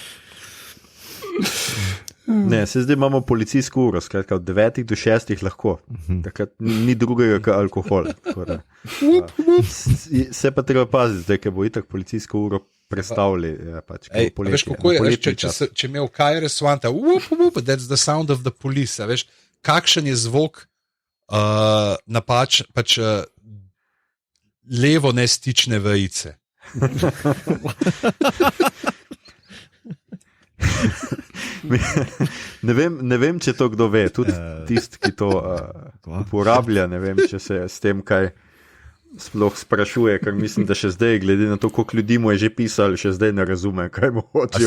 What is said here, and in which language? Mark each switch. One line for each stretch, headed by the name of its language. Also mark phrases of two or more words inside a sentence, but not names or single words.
Slovenian: Ne, se zdaj imamo policijsko uro, skratka od 9 do 6 lahko, takrat ni drugega kot alkohol. Se pa treba paziti, zdaj, ker bo itak policijsko uro prestavili. Pač, veš, kako je, če imel KRS One,
English: that's the sound of the police,
Slovenian: veš, kakšen je zvok pač levo nestične vejice. Ne vem, če to kdo ve, tudi tisti, ki to uporablja, ne vem, če se s tem kaj sploh sprašuje, ker mislim, da še zdaj, glede na to, koliko ljudi mu je že pisali, še zdaj ne razume, kaj mu hočejo.